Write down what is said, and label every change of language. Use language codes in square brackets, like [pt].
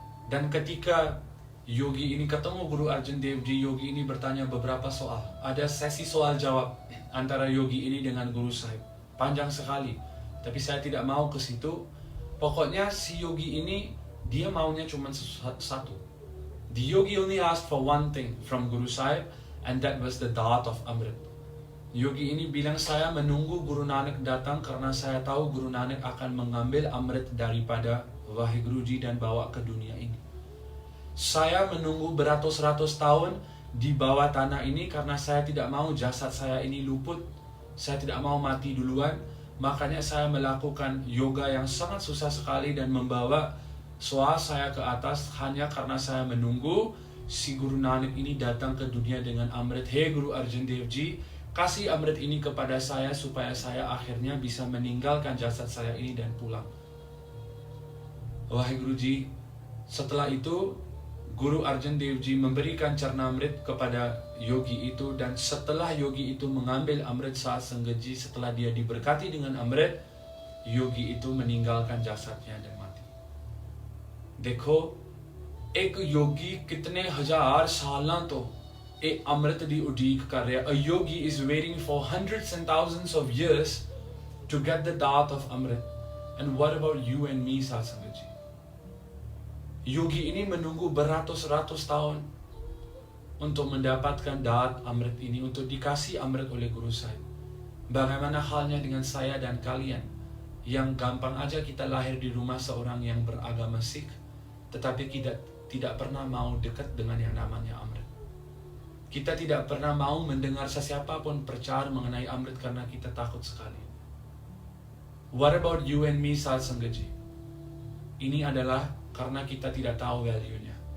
[id] Dan ketika yogi ini ketemu Guru Arjan Dev Ji, yogi ini bertanya beberapa soal. Ada sesi soal jawab antara yogi ini dengan Guru Sahib. Panjang sekali, tapi saya tidak mau ke situ. Pokoknya si yogi ini dia maunya cuma satu. [en] The yogi only asked for one thing from Guru Sahib, and that was the daat of Amrit. [id] Yogi ini bilang, saya menunggu Guru Nanak datang karena saya tahu Guru Nanak akan mengambil Amrit daripada Waheguruji dan bawa ke dunia ini. Saya menunggu beratus-ratus tahun di bawah tanah ini karena saya tidak mau jasad saya ini luput. Saya tidak mau mati duluan. Makanya saya melakukan yoga yang sangat susah sekali dan membawa soal saya ke atas hanya karena saya menunggu si Guru Nanak ini datang ke dunia dengan Amrit. Hey Guru Arjan Dev Ji, kasih Amrit ini kepada saya supaya saya akhirnya bisa meninggalkan jasad saya ini dan pulang. Waheguruji, setelah itu Guru Arjan Dev Ji memberikan Charnamrit kepada yogi itu, dan setelah yogi itu mengambil Amrit saat Sanghaji, setelah dia diberkati dengan Amrit, yogi itu meninggalkan jasadnya dan mati. [pa] देखो एक योगी कितने हजार सालों तो एक अमृत दी उड़ीक कर रहा है. [en] A yogi is waiting for hundreds and thousands of years to get the daat of Amrit. And what about you and me, Sanghaji? [id] Yogi ini menunggu beratus-ratus tahun untuk mendapatkan daat Amrit ini, untuk dikasih Amrit oleh Guru Sahib. Bagaimana halnya dengan saya dan kalian yang gampang aja kita lahir di rumah seorang yang beragama Sikh, tetapi kita tidak pernah mau dekat dengan yang namanya Amrit. Kita tidak pernah mau mendengar sesiapa pun percaya mengenai Amrit karena kita takut sekali. [en] What about you and me, Sat Sanghaji? [id] Ini adalah karena kita tidak tahu value-nya.